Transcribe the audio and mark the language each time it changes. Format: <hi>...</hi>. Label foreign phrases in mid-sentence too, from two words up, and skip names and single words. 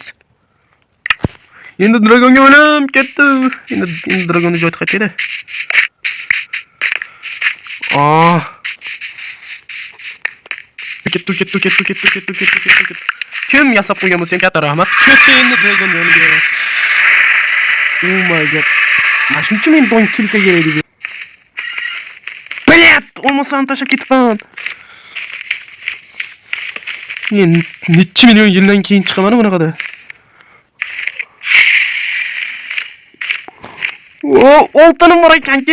<uz>Endi Dragonga o'lam ketdi. Endi Dragonni joyga qaytadi. Ketdi. Kim yasab qo'ygan bo'lsa ham katta rahmat. Ketdi endi Dragon yoniga.</uz> <en>Oh my god.</en> <uz>Mana shuning uchun men doim kilka kerak edi. Blet, olmasam tashab ketibman. Men necha million yildan keyin chiqaman bunaqada. Oltinim bor ekan-ku.</uz>